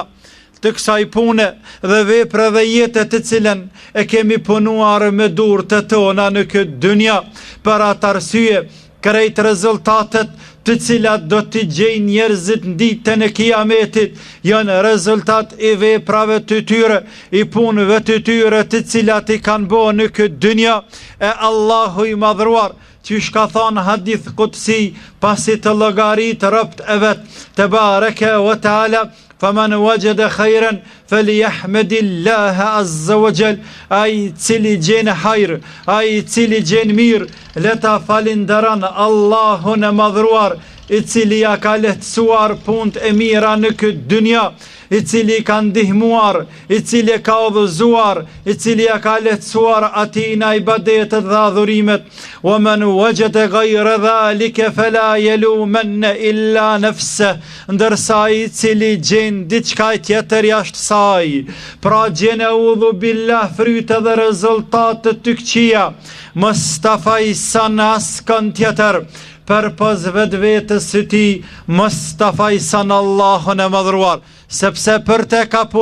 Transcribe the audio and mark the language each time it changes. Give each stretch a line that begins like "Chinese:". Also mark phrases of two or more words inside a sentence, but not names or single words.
Albanian: Të kësaj pune dhe vepre dhe jetët të cilën e kemi punuar me durët tona në këtë dynja, për atë arsye krejt rezultatet të cilat do t'i gjejnë njerëzit në ditën e kiametit janë rezultat i veprave të tyre, i punëve të tyre të cilat i kanë bo në këtë dynja. E Allahu i madhruar që shka thonë hadith kutsi pasi të llogarit robt e vetë
Arabic: تبارك وتعالى فمن وجد خيرا فليحمد الله عز وجل.
Albanian: Ai cili gjen hajr, ai cili gjen mirë, le ta falenderon Allahun e madhruar, i cili ja ka lehtësuar punët e mira në këtë dynja, i cili ka ndihmuar, i cili ka udhëzuar, i cili ja ka lehtësuar atina ibadetet dhe adhurimet.
Arabic: ومن وجد غير ذلك فلا يلومن إلا نفسه.
Albanian: Ndërsa i cili gjen diçka tjetër jashtë saj, pra gjen e
Arabic: أعوذ بالله
Albanian: fryte dhe rezultate të këqija, mos ta fajson askën tjetër, për pos vetës së ti, mos ta fajson Allahun e madhruar, sepse për te ka